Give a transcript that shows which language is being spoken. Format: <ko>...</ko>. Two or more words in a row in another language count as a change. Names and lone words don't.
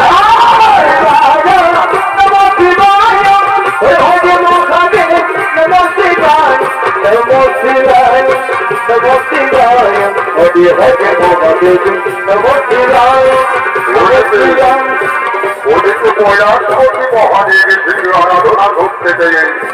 <sa>नमो शिवाय हरे हरे महादेव नमो शिवाय नमो शिवाय नमो शिवाय हरे हरे महादेव नमो शिवाय नमो शिवाय</sa> <bn>ওদের তো কৈলাসপতি মহাদেবের শ্রী আরাধনা করতে দেয়</bn>